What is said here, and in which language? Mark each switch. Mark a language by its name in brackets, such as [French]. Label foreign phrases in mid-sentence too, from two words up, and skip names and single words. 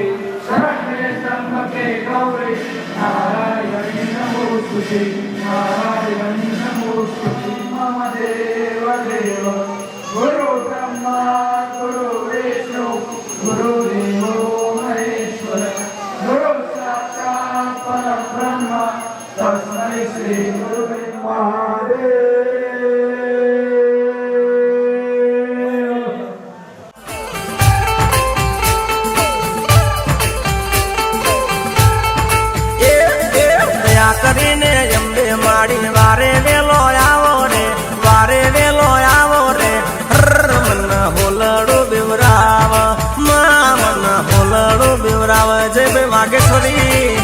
[Sanskrit] शरण्ये त्र्यंबके गौरी नारायणी नमोस्तुते नारायणी नमोस्तुते मम देव देव गुरु ब्रह्मा गुरु विष्णु गुरु देवो महेश्वर गुरु साक्षात् परब्रह्म तस्मै श्री गुरुवे महादेव [Gujarati] દયા કરીને અંબે માડી વારે વેલો આવો રે વારે વેલો આવો રે હર મન હોલડું બિવરાવ મા મન હોલડું બિવરાવ જય ભાઈ વાગેશ્વરી